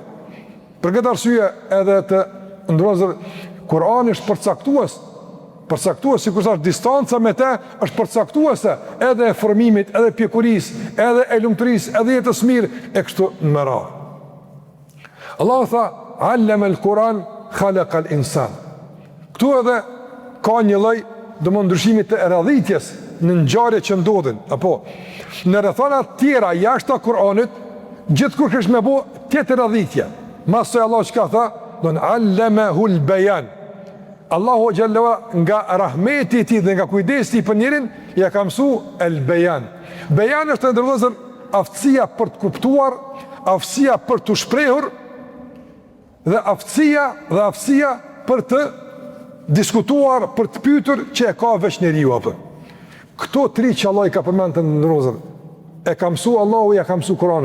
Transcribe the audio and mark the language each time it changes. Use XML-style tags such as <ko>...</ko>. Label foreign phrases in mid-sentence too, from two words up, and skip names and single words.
<sq>Për këtë arsye edhe të ndrozur Kur'ani është përcaktues sikur sa distanca me të është përcaktuese edhe e formimit, edhe pjekurisë, edhe e lumturisë, edhe jetës mirë e kështu me radhë. Allah tha,</sq> <ar>علم القرآن خلق الإنسان.</ar> <sq>Këtu edhe ka një lloj ndryshimit të radhitjes në ngjarje që ndodhin, apo në rrethana të tjera jashtë Kur'anit, gjithkur kish me bë tjetër radhitje. Masoj Allah çka tha,</sq> <ar>don علمه البيان.</ar> <sq>Allahu xhallahu nga rahmeti i tij dhe nga kujdesi për njerin ja ka mësuar al-bayan. Bayan është ndërvozën aftësia për të kuptuar, aftësia për të shprehur dhe aftësia për të diskutuar, për të pyetur që e ka veç njeriu apo. Këto tri që Allah i ka përmendur në ndrozën, e ka mësuar Allahu, ja ka mësuar Kur'anin.</sq>